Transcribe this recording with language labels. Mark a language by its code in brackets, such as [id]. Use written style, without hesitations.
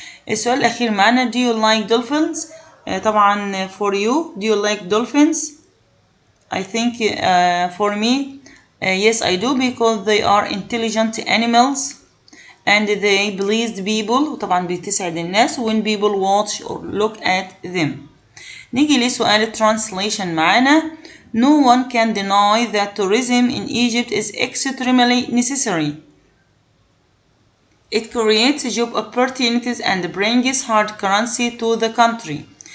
[en] السؤال الأخير معنا do you like dolphins؟ طبعا for you do you like dolphins؟ I think for me yes I do because they are intelligent animals and they please people وطبعا بتسعد الناس when people watch or look at them. [ar] نيجي لسؤال translation معانا. [en] No one can deny that tourism in Egypt is extremely necessary. It creates job opportunities and brings hard currency to the country.